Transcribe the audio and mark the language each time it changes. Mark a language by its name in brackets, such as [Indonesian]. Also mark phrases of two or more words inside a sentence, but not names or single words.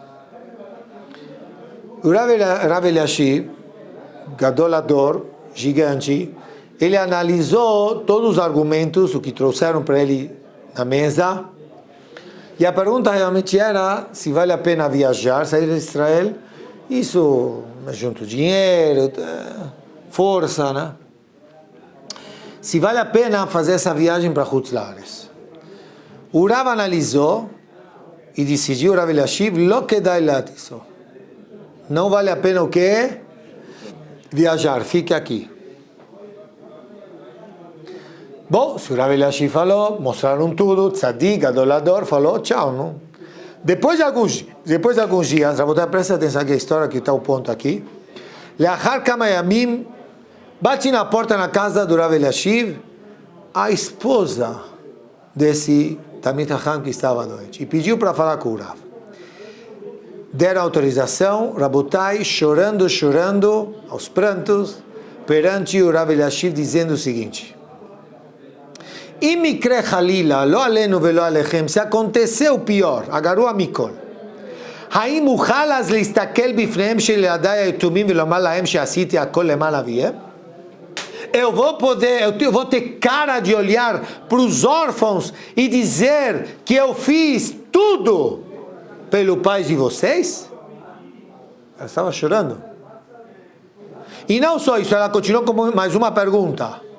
[Portuguese] O Rav Eliashiv, Gadolador, gigante, ele analisou todos os argumentos, o que trouxeram para ele na mesa, e a pergunta realmente era se vale a pena viajar, sair de Israel. Isso, junto dinheiro, força, né? Se vale a pena fazer essa viagem para [Hebrew] חוץ לארץ. [Portuguese] O Rav analisou e decidiu, Rav Eliashiv, [Hebrew] לא כדאי לטוס. [Portuguese] Não vale a pena o quê? Viajar, fique aqui. Bom, se o Rav Eliashiv falou, mostraram tudo, Tzadik, Adolador, falou, tchau, não? Depois de alguns dias, Rabotai, presta atenção aqui a história, que está o ponto aqui. [Hebrew] לאחר כמה ימים, [Portuguese] bate na porta na casa do Rav Eliashiv, a esposa desse Talmid Chacham que estava doente, e pediu para falar com o Rav. Deram autorização, Rabotai, chorando, aos prantos, perante o Rav Eliashiv, dizendo o seguinte: [Hebrew] אם מקרה חלילה, לא עלינו ולא עליכם, [Portuguese] se aconteceu o pior, agarrou a Mikol. [Hebrew] האם אוכל להסתכל בפניהם של ילדיי היתומים ולומר להם שעשיתי הכל למען אביהם? [Portuguese] Eu vou ter cara de olhar para os órfãos e dizer que eu fiz tudo pelo pai de vocês? Ela estava chorando. E não só isso, ela continuou com mais uma pergunta.